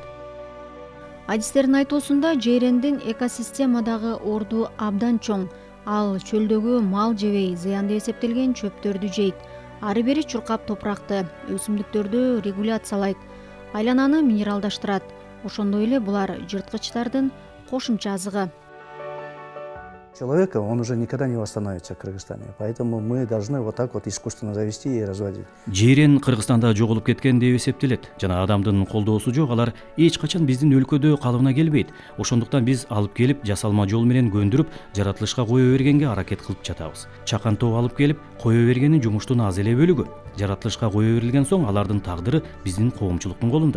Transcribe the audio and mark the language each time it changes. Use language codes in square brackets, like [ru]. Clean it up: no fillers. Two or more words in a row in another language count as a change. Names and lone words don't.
[ky] Адистердин айтуусунда жерендин экосистемадагы орду абдан чоң. Ал чөлдөгү мал жебей, зыянды эсептелген чөптөрдү жейт. Ары бери чуркап топуракты, өсүмдүктөрдү регуляциялайт, айлананы минералдаштырат. Ошондой эле булар жырткычтардын кошумча азыгы. [ru] Человека, он уже никогда не восстановится в Кыргызстане. Поэтому мы должны вот так вот искусственно завести и разводить. [ky] Жирен Кыргызстанда жоголуп кеткен деп эсептелет. Жана адамдын колдоосу жок, алар эч качан биздин өлкөдө калыбына келбейт. Ошондуктан биз алып келип, жасалма жол менен көндүрүп, жаратылышка кое бергенге аракет кылып жатабыз. Чакан тоо алып келип, кое бергени жумуштун аз эле бөлүгү. Жаратылышка кое берилген соң алардын тагдыры биздин коомчулуктун колунда.